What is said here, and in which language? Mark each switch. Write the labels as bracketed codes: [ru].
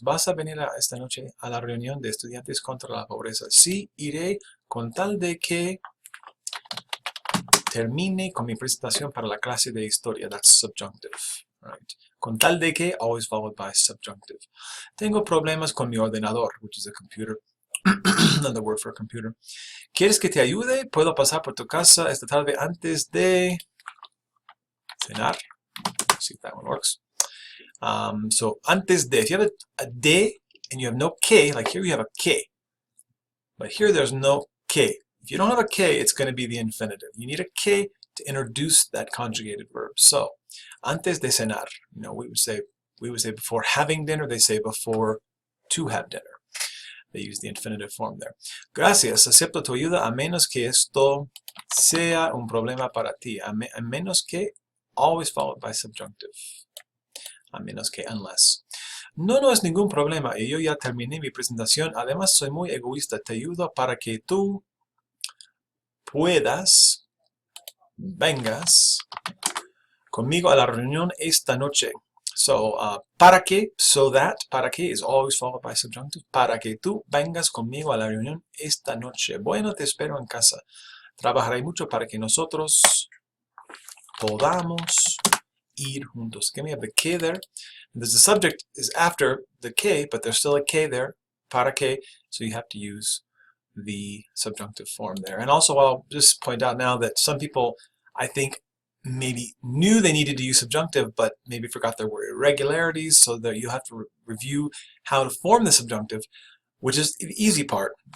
[es] ¿Vas a venir esta noche a la reunión de estudiantes contra la pobreza? Sí, iré con tal de que termine con mi presentación para la clase de historia. [en] That's subjunctive, right? [es] Con tal de que, [en] always followed by subjunctive. [es] Tengo problemas con mi ordenador, [en] which is a computer. Another word for a computer. [es] ¿Quieres que te ayude? Puedo pasar por tu casa esta tarde antes de cenar. [en] Let's see if that one works. So, antes de. If you have a de and you have no que, like here you have a que. But here there's no que. If you don't have a que, it's going to be the infinitive. You need a que to introduce that conjugated verb. So, [es] antes de cenar, [en] we would say before having dinner, they say before to have dinner. They use the infinitive form there. [es] Gracias, acepto tu ayuda a menos que esto sea un problema para ti. A menos que, [en] always followed by subjunctive. [es] A menos que, [en] unless. [es] No es ningún problema y yo ya terminé mi presentación. Además, soy muy egoísta. Te ayudo para que tú vengas conmigo a la reunión esta noche. [en] So, para que, so that, para que is always followed by subjunctive. [es] Para que tú vengas conmigo a la reunión esta noche. Bueno, te espero en casa. Trabajaré mucho para que nosotros podamos ir juntos. [en] Okay, we have the que there. The subject is after the que, but there's still a que there. Para que, so you have to use the subjunctive form there. And also, I'll just point out now that some people, I think, maybe knew they needed to use subjunctive, but maybe forgot there were irregularities, so that you have to review how to form the subjunctive, which is the easy part.